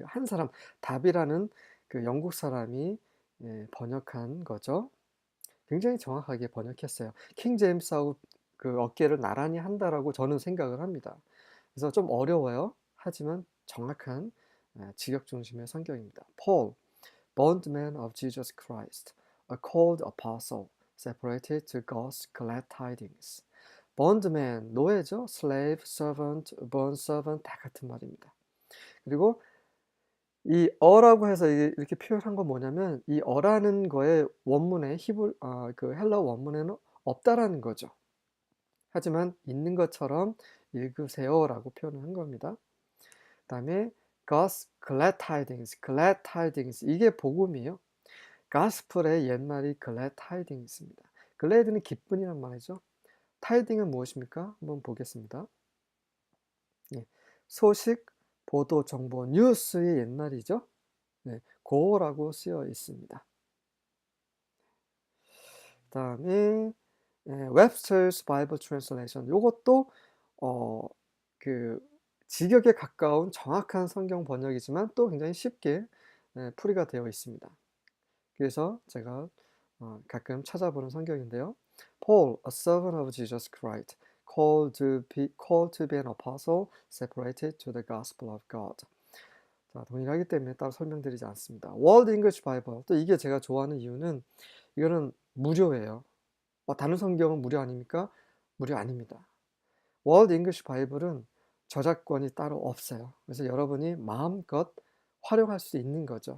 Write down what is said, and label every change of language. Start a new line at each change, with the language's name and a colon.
Korean: 한 사람, 다비라는 그 영국 사람이 번역한 거죠. 굉장히 정확하게 번역했어요. 킹 제임스하고 그 어깨를 나란히 한다라고 저는 생각을 합니다. 그래서 좀 어려워요. 하지만 정확한 직역 중심의 성경입니다.
English: Paul, bondman of Jesus Christ, a called apostle, separated to God's glad tidings.
Korean: bondman, 노예죠.
English: slave, servant, bond servant 다 같은 말입니다.
Korean: 그리고 이 어라고 해서 이렇게 표현한 건 뭐냐면 이 어라는 거에 원문에 그 헬라 원문에는 없다라는 거죠. 하지만 있는 것처럼 읽으세요라고 표현을 한 겁니다. 그다음에
English: God's glad tidings, glad tidings
Korean: 이게 복음이에요. gospel의 옛말이
English: glad tidings
Korean: 입니다. glad는 기쁨이란 말이죠. tiding은 무엇입니까? 한번 보겠습니다. 예, 소식, 보도, 정보, 뉴스의 옛날이죠. 네, 고라고 쓰여 있습니다.
English: 그다음에 Webster's Bible Translation.
Korean: 이것도 그 직역에 가까운 정확한 성경 번역이지만 또 굉장히 쉽게 풀이가 되어 있습니다. 그래서 제가 가끔 찾아보는 성경인데요.
English: Paul, a servant of Jesus Christ, called to be an apostle, separated to the gospel of God.
Korean: 자, 동일하기 때문에 따로 설명드리지 않습니다.
English: World English Bible.
Korean: 또 이게 제가 좋아하는 이유는 이거는 무료예요. 다른 성경은 무료 아닙니까? 무료 아닙니다. World English Bible은 저작권이 따로 없어요. 그래서 여러분이 마음껏 활용할 수 있는 거죠.